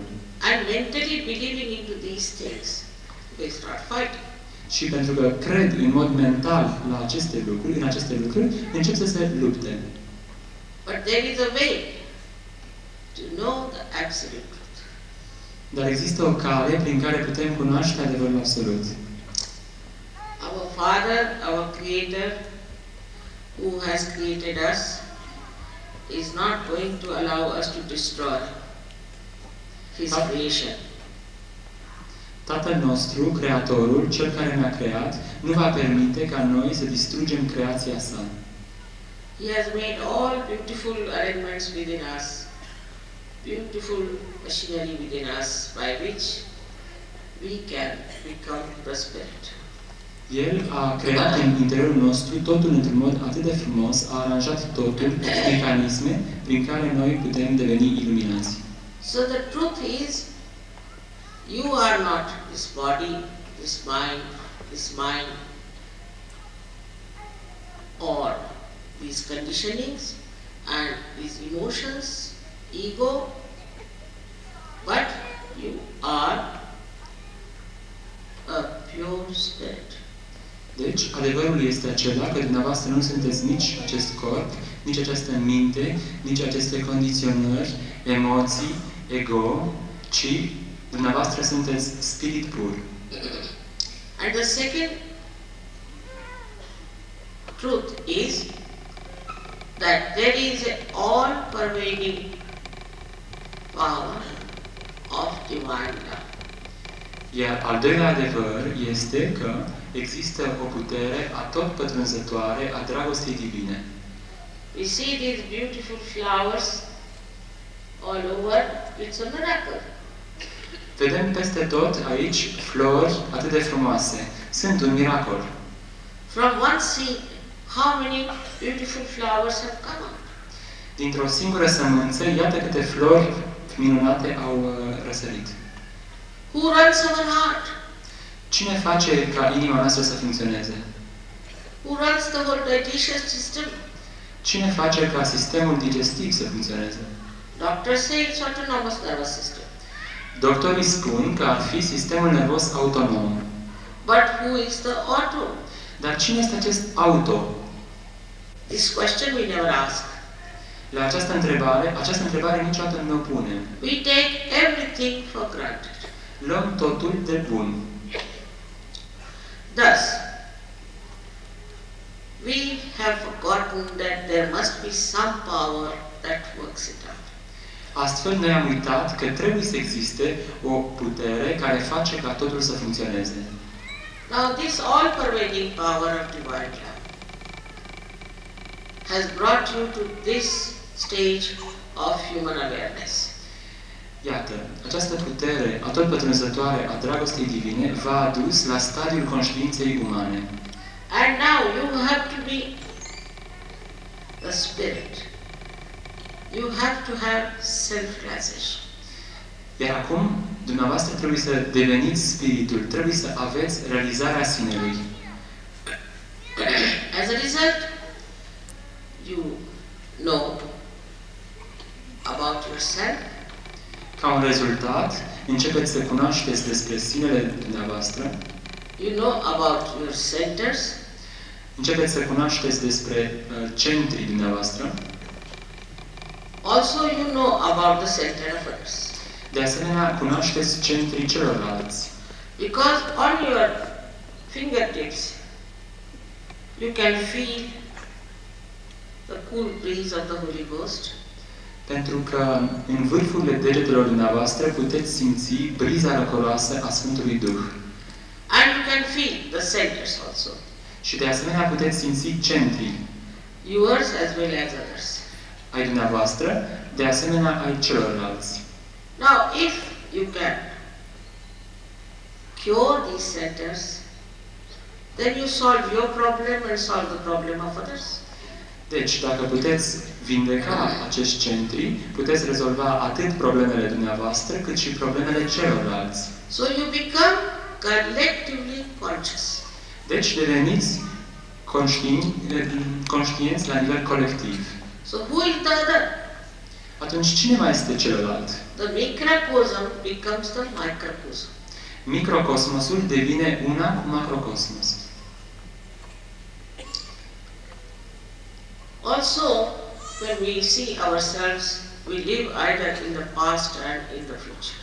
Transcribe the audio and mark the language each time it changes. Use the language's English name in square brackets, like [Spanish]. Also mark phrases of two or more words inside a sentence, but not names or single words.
[English] And mentally believing into these things, they start fighting. [Romanian] Și pentru că cred în mod mental la aceste lucruri, în aceste lucruri, încep să se lupte. [English] But there is a way to know the absolute truth. [Romanian] Dar există o cale prin care putem cunoaște adevărul absolut. [English] Our Father, our Creator, who has created us, is not going to allow us to destroy His creation. [Romanian] Tatăl nostru, Creatorul, Cel care ne-a creat, nu va permite ca noi să distrugem creația sa. [English] He has made all beautiful arrangements within us, beautiful machinery within us, by which we can become the Spirit. [Romanian] El a creat în interiorul nostru totul într-un mod atât de frumos, a aranjat totul, mecanisme prin care noi putem deveni iluminați. [English] So the truth is, you are not this body, this mind, or these conditionings and these emotions, ego, but you are a pure spirit. [Romanian] Deci, adevărul este acela că dumneavoastră nu sunteți nici acest corp, nici această minte, nici aceste condiționări, emoții, ego, ci dumneavoastră sunteți spirit pur. [English] And the second truth is that there is an all-pervading power of divine love. [Romanian] Iar al doilea adevăr este că există o putere atotpătrunzătoare a dragostei divine. [English] We see these beautiful flowers all over. It's a miracle. [Romanian] Vedem peste tot aici flori atât de frumoase. Sunt un miracol. [English] From one seed, how many beautiful flowers have come out? [Romanian] Dintr-o singură sămânță, iată câte flori minunate au răsărit. [English] Who runs our heart? [Romanian] Cine face ca inima noastră să funcționeze? [English] Who runs the whole digestion system? [Romanian] Cine face ca sistemul digestiv să funcționeze? [English] Doctors say it's autonomous nervous system. [Romanian] Doctorii spun că ar fi sistemul nervos autonom. [English] But who is the auto? [Romanian] Dar cine este acest auto? [English] This question we never ask. [Romanian] La această întrebare niciodată nu o punem. [English] We take everything for granted. [Romanian] Luăm totul de bun. [English] Thus, we have forgotten that there must be some power that works it out. [Romanian] Astfel, noi am uitat că trebuie să existe o putere care face ca totul să funcționeze. [English] Now this all-pervading power of divine love has brought you to this stage of human awareness. [Romanian] Iată, această putere atotpătrunzătoare a dragostei divine v-a adus la stadiul conștiinței umane. [English] And now you have to be the spirit. You have to have self-realization. [Romanian] Iar acum, dumneavoastră trebuie să deveniți spiritul, trebuie să aveți realizarea sinelui. [English] As a result, you know about yourself. [Romanian] Ca un rezultat, începeți să cunoașteți despre sinele dumneavoastră. [English] You know about your centers. [Romanian] Începeți să cunoașteți despre centrii dumneavoastră. [English] Also you know about the center of others. [Romanian] De asemenea, cunoașteți centrii celorlalți. [English] Because on your fingertips you can feel the cool breeze of the Holy Ghost. [Romanian] Pentru că în vârfurile degetelor dumneavoastră puteți simți briza răcoroasă a Sfântului Duh. [English] And you can feel the centers also. [Romanian] Și de asemenea puteți simți centrii. [English] Yours as well as others. [Romanian] Ai dumneavoastră, de asemenea ai celorlalți. [English] Now if you can cure these centers, then you solve your problem and solve the problem of others. [Romanian] Deci, dacă puteți vindeca acești centri, puteți rezolva atât problemele dumneavoastră, cât și problemele celorlalți. [English] So you become collectively conscious. [Romanian] Deci deveniți conștienți la nivel colectiv. [English] So who is the other? [Romanian] Atunci cine mai este celălalt? [English] The microcosm becomes the microcosm. [Romanian] Microcosmosul devine una cu macrocosmos. [English] Also, when we see ourselves, we live either in the past and in the future.